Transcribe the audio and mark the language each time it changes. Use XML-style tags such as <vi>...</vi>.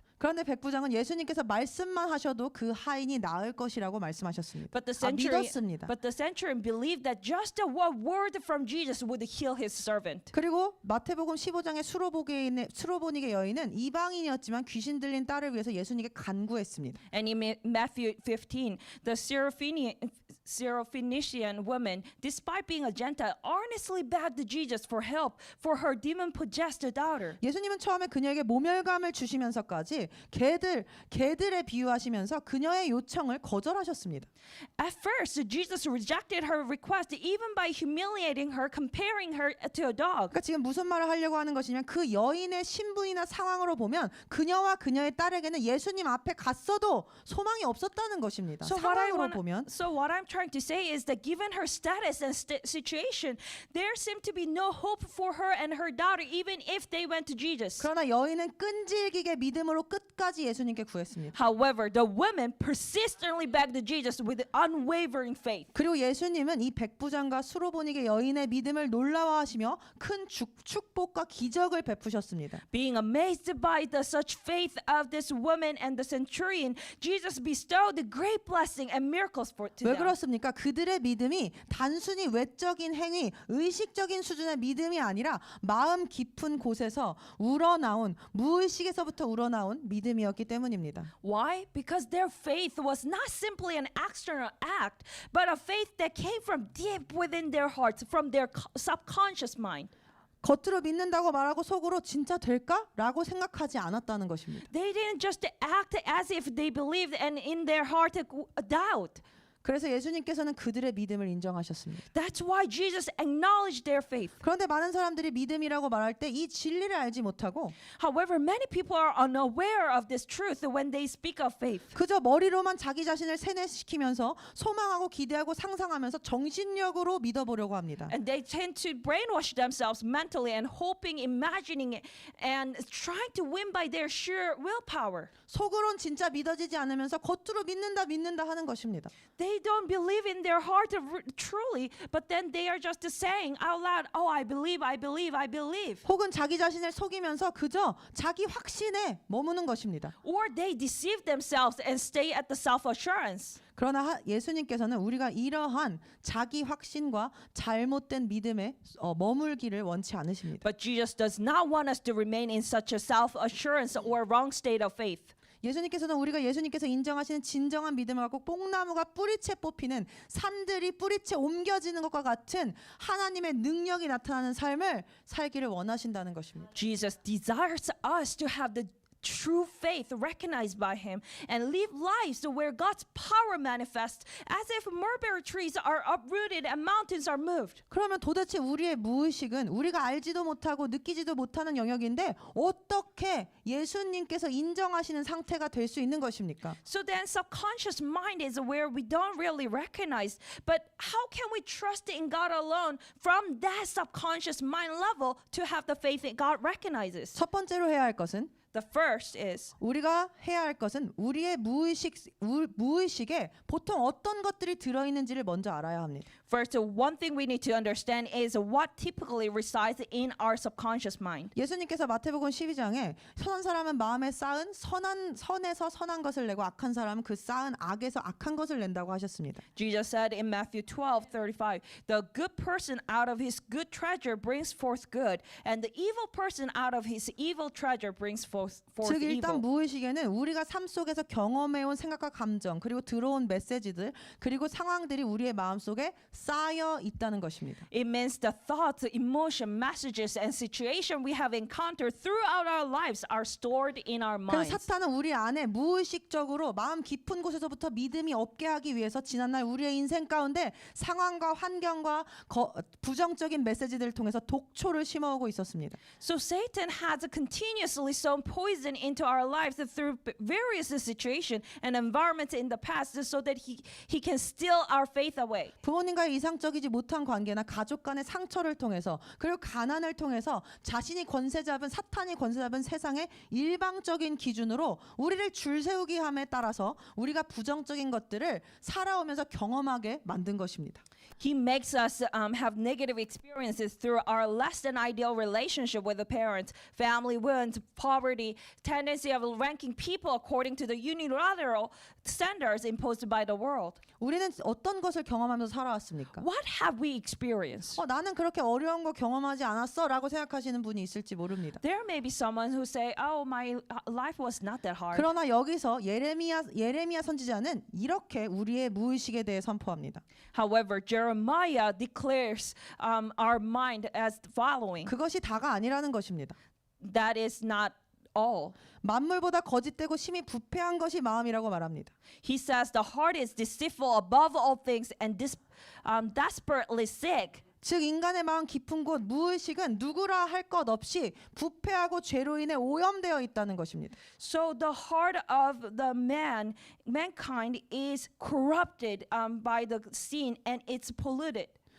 <ko>그런데 백부장은 예수님께서 말씀만 하셔도 그 하인이 나을 것이라고 말씀하셨습니다. 믿었습니다.</ko> <en>But the centurion believed that just a word from Jesus would heal his servant.</en> <ko>그리고 마태복음 15장의 수로보니게 여인은 이방인이었지만 귀신 들린 딸을 위해서 예수님께 간구했습니다.</ko> <en>And in Matthew 15, the Syrophoenician woman, despite being a Gentile, earnestly begged Jesus for help for her demon-possessed daughter.</en> <ko>예수님은 처음에 그녀에게 모멸감을 주시면서까지 개들에 비유하시면서 그녀의 요청을 거절하셨습니다.</ko> <en>At first, Jesus rejected her request even by humiliating her, comparing her to a dog.</en> <ko>그러니까 지금 무슨 말을 하려고 하는 것이냐면 그 여인의 신분이나 상황으로 보면 그녀와 그녀의 딸에게는 예수님 앞에 갔어도 소망이 없었다는 것입니다. 상황으로 보면.</ko> <en>So what I'm trying to say is that given her status and situation, there seemed to be no hope for her and her daughter even if they went to Jesus.</en> <ko>그러나 여인은 끈질기게 믿음으로 끝까지 예수님께 구했습니다.</ko> <en>However, the woman persistently begged Jesus with unwavering faith.</en> <ko>그리고 예수님은 이 백부장과 수로보니게 여인의 믿음을 놀라워하시며 큰 축복과 기적을 베푸셨습니다.</ko> <en>Being amazed by the such faith of this woman and the centurion, Jesus bestowed great blessing and miracles to</en> <ko>왜</ko> <en>them.</en> <ko>그렇습니까? 그들의 믿음이 단순히 외적인 행위, 의식적인 수준의 믿음이 아니라 마음 깊은 곳에서 우러나온 무의식에서부터 우러나온 믿음이었기 때문입니다.</ko> <en>Why? Because their faith was not simply an external act, but a faith that came from deep within their hearts, from their subconscious mind.</en> <ko>겉으로 믿는다고 말하고 속으로 진짜 될까? 라고 생각하지 않았다는 것입니다.</ko> <en>They didn't just act as if they believed and in their heart a doubt.</en> <ko>그래서 예수님께서는 그들의 믿음을 인정하셨습니다.</ko> <en>That's why Jesus acknowledged their faith.</en> <ko>그런데 많은 사람들이 믿음이라고 말할 때 이 진리를 알지 못하고</ko> <en>However, many people are unaware of this truth when they speak of faith.</en> <ko>그저 머리로만 자기 자신을 세뇌시키면서 소망하고 기대하고 상상하면서 정신력으로 믿어보려고 합니다.</ko> <en>And they tend to brainwash themselves mentally and hoping, imagining it, and trying to win by their sheer willpower.</en> <ko>속으론 진짜 믿어지지 않으면서 겉으로 믿는다 하는 것입니다.</ko> <en>They don't believe in their heart truly, but then they are just saying out loud, "Oh, I believe, I believe, I believe."</en> <ko>혹은 자기 자신을 속이면서 그저 자기 확신에 머무는 것입니다.</ko> <en>Or they deceive themselves and stay at the self-assurance.</en> <ko>그러나 예수님께서는 우리가 이러한 자기 확신과 잘못된 믿음에 머물기를 원치 않으십니다.</ko> <en>But Jesus does not want us to remain in such a self-assurance or wrong state of faith.</en> <ko>예수님께서는 우리가 예수님께서 인정하시는 진정한 믿음을 갖고 뽕나무가 뿌리채 뽑히는 산들이 뿌리채 옮겨지는 것과 같은 하나님의 능력이 나타나는 삶을 살기를 원하신다는 것입니다.</ko> <en>Jesus desires us to have the true faith recognized by him and live lives where God's power manifests as if mulberry trees are uprooted and mountains are moved.</en> <ko>그러면 도대체 우리의 무의식은 우리가 알지도 못하고 느끼지도 못하는 영역인데 어떻게 예수님께서 인정하시는 상태가 될 수 있는 것입니까?</ko> <en>So then subconscious mind is where we don't really recognize, but how can we trust in God alone from that subconscious mind level to have the faith that God recognizes?</en> <ko>첫 번째로 해야 할 것은</ko> <en>The first is</en> <ko>우리가 해야 할 것은 우리의 무의식에 보통 어떤 것들이 들어있는지를 먼저 알아야 합니다.</ko> <en>first, one thing we need to understand is what typically resides in our subconscious mind.</en> <ko>예수님께서 마태복음 12장에 선한 사람은 마음에 쌓은 선에서 선한 것을 내고 악한 사람은 그 쌓은 악에서 악한 것을 낸다고 하셨습니다.</ko> <en>Jesus said in Matthew 12:35, the good person out of his good treasure brings forth good, and the evil person out of his evil treasure brings forth</en> <ko>즉 일단</ko> <en>evil.</en> <ko>무의식에는 우리가 삶 속에서 경험해온 생각과 감정 그리고 들어온 메시지들 그리고 상황들이 우리의 마음속에 쌓여 있다는 것입니다.</ko> <en>It means the thoughts, emotion, messages, and situation we have encountered throughout our lives are stored in our</en> <ko>그래서</ko> <en>minds.</en> <ko>사탄은 우리 안에 무의식적으로 마음 깊은 곳에서부터 믿음이 없게 하기 위해서 지난날 우리의 인생 가운데 상황과 환경과 부정적인 메시지들을 통해서 독초를 심어오고 있었습니다.</ko> <en>So Satan has continuously sown poison into our lives through various situations and environments in the past so that he can steal our faith away.</en> <ko>부모님과의 이상적이지 못한 관계나 가족 간의 상처를 통해서 그리고 가난을 통해서 자신이 사탄이 권세 잡은 세상의 일방적인 기준으로 우리를 줄 세우기 함에 따라서 우리가 부정적인 것들을 살아오면서 경험하게 만든 것입니다.</ko> <en>He makes us have negative experiences through our less than ideal relationship with the parents, family wounds, poverty, tendency of ranking people according to the unilateral standards imposed by the world.</en> <ko>우리는 어떤 것을 경험하면서 살아왔습니까?</ko> <en>What have we experienced?</en> <ko>나는 그렇게 어려운 거 경험하지 않았어라고 생각하시는 분이 있을지 모릅니다.</ko> <en>There may be someone who say, "Oh, my life was not that hard."</en> <ko>그러나 여기서 예레미야 선지자는 이렇게 우리의 무의식에 대해 선포합니다.</ko> <en>However, Jeremiah declares our mind as following.</en> <ko>그것이 다가 아니라는 것입니다.</ko> <en>That is not all.</en> <ko>만물보다 거짓되고 심히 부패한 것이 마음이라고 말합니다.</ko> <en>He says the heart is deceitful above all things and desperately sick.</en> <ko>즉 인간의 마음 깊은 곳 무의식은 누구라 할 것 없이 부패하고 죄로 인해 오염되어 있다는 것입니다.</ko> <en>So the heart of the mankind is corrupted by the sin and it's polluted.</en>